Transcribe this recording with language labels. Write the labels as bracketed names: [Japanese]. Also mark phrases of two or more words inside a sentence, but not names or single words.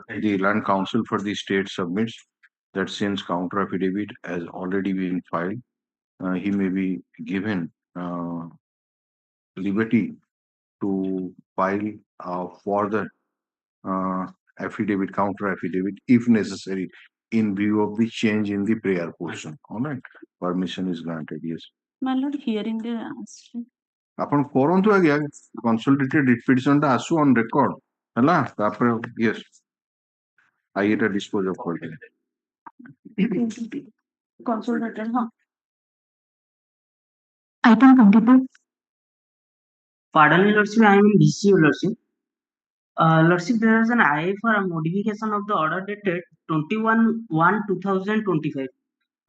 [English] The land council for the state submits that since counter affidavit has already been filed, he may be given liberty to file further affidavit, counter affidavit, if necessary, in view of the change in the prayer portion. All right. Permission is granted. Yes. My lord, hearing the answer. [Odia] ଆପଣ କରନ୍ତୁ ଆଜ୍ଞା [English] consolidated writ petition [Odia] ଟା ଆସୁ [English] on record [Odia] ହେଲା ତାପରେ ୟେସ୍ ଆଇଏଟା [English] dispose of [Odia] କରିଦେବେ [English] Consolidated, huh? Item 22. Pardon me, Lordship, I am in DC, Lordship. Lordship, there is an IA for a modification of the order dated 21/1/2025.